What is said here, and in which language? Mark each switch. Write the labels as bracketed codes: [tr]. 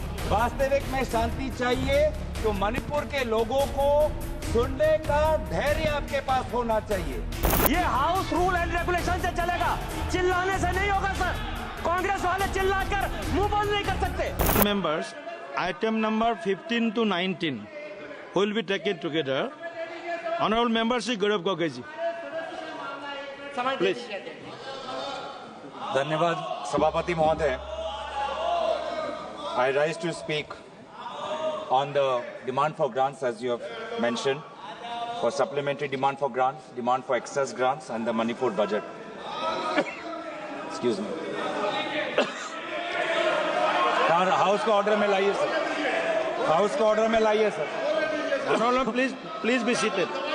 [hi] वास्तविक में शांति चाहिए तो मणिपुर के लोगों को सुनने का धैर्य आपके पास होना चाहिए। ये [en] house rule and regulation [hi] से चलेगा, चिल्लाने से नहीं होगा सर। कांग्रेस वाले चिल्लाकर मुंह बंद नहीं कर सकते। [en] Members, item number 15 to 19 will be taken together. Honorable Member Shri Gaurav Gogoi ji. Please. [hi] धन्यवाद सभापति महोदय। [en] I rise to speak on the demand for grants, as you have mentioned, for supplementary demand for grants, demand for excess grants, and the Manipur budget. Excuse me. [hi] House का order में लाइए sir, house का order में लाइए sir. [en] Honorable, please be seated.